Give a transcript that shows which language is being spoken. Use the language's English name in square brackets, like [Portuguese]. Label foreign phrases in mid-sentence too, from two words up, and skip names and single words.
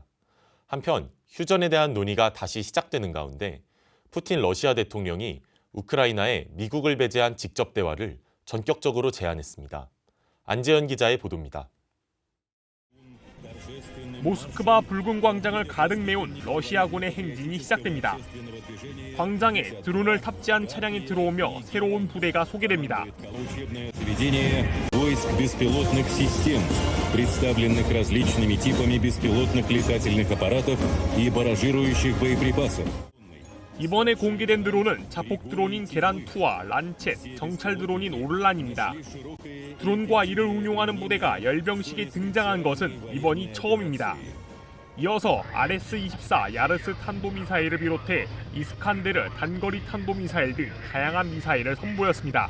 [Korean] 한편 휴전에 대한 논의가 다시 시작되는 가운데 푸틴 러시아 대통령이 우크라이나에 미국을 배제한 직접 대화를 전격적으로 제안했습니다. 안재현 기자의 보도입니다. 모스크바 붉은 광장을 가득 메운 러시아군의 행진이 시작됩니다. 광장에 드론을 탑재한 차량이 들어오며 새로운 부대가 소개됩니다. [Russian] войск беспилотных систем, представленных различными типами беспилотных летательных аппаратов и баражирующих боеприпасов. [Korean] 이번에 공개된 드론은 자폭 드론인 게란2와 란쳇, 정찰 드론인 오를란입니다. 드론과 이를 운용하는 부대가 열병식에 등장한 것은 이번이 처음입니다. 이어서 RS-24 야르스 탄도미사일을 비롯해 이스칸데르 단거리 탄도미사일 등 다양한 미사일을 선보였습니다.